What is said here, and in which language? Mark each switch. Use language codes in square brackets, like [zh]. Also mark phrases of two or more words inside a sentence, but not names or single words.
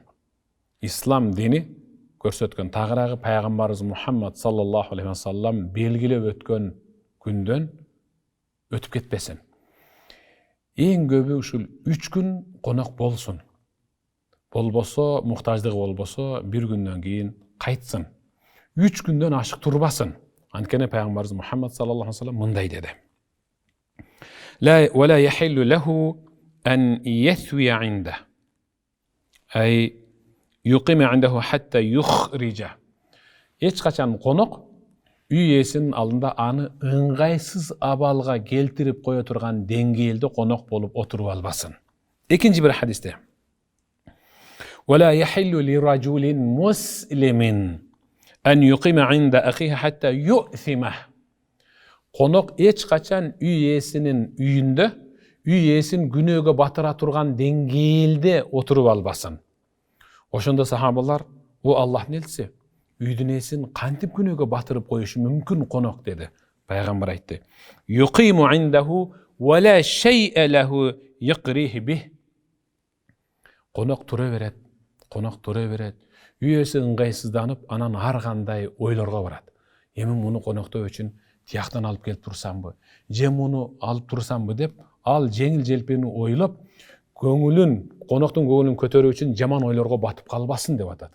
[ky] Ислам дини көрсөткөн тагыраагы пайгамбарыбыз Мухаммад [ar] صلى الله عليه وسلم [ky] белгилеп өткөн күндөн өтүп кетпесин. Эң көбү ушул 3 күн конок болсун. Болбосо, муктаждыгы болбосо, бир күндөн кийин кайтсын. 3 күндөн ашык турбасын. Анткени пайгамбарыбыз Мухаммад [ar] صلى الله عليه وسلم [ky] мындай деди. [ar] لا يحل له أن يثوي عنده. أي يقيم عنده حتى يحرجه. [ky] Эч качан конок үй ээсинин алдында аны ыңгайсыз абалга келтирип кое турган деңгээлде конок болуп отуруп албасын. Экинчи бир хадисте. [ar] ولا يحل لرجل مسلم أن يقيم عند أخيه حتى يؤثمه. [ky] Конок эч качан үй ээсинин үйүндө, үй ээсин күнөөгө батыра турган деңгээлде отуруп албасын. Ошондо сахабалар, о Аллахтын элчиси, үйдүн ээсин кантип күнөөгө батырып коюшу мүмкүн конок деди. Пайгамбар айтты: [ar] "يقيم عنده ولا شيء له يقريه به." [ky] Конок тура берет. Үй ээси ыңгайсызданып, анан ар кандай ойлорго барат. Эми муну коноктоо үчүн тияктан алып келип турсамбы, же муну алып турсамбы деп, ал жеңил желпини ойлоп, коноктун көңүлүн көтөрүү үчүн жаман ойлорго батып калбасын деп атат.